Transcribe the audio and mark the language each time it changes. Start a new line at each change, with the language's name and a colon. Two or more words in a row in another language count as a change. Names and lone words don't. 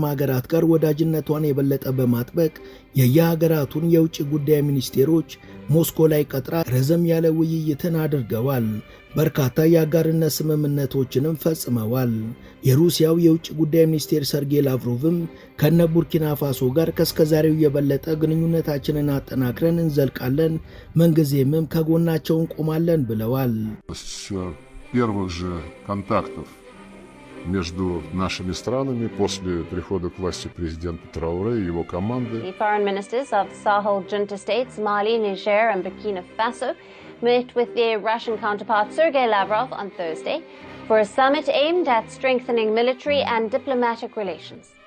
Amharic: ሀገራት ጋር ወዳጅነቷን የበለጠ በማጥበቅ የየሀገራቱን የውጭ ጉዳይ ሚኒስቴሮች ሞስኮ ላይ ቀጥራ ረዘም ያለ ውይይትን አድርገዋል። በርካታ የአጋርነት ስምምነቶችንም ፈጽመዋል። የሩሲያው የውጭ ጉዳይ ሚኒስቴር ሰርጌይ ላቭሮቭም ከነ ቡርኪና ፋሶ ጋር ከስከዛሬው የበለጠ ግንኙነታችንን አጠናክረን እንዘልቃለን፣ ምንጊዜምም ከጎናቸው እንቆማለን ብለዋል።
Russian: Между нашими странами после прихода к власти президента Трауре и его команды.
English: The foreign ministers of Sahel junta states Mali, Niger and Burkina Faso met with their Russian counterpart Sergei Lavrov on Thursday for a summit aimed at strengthening military and diplomatic relations.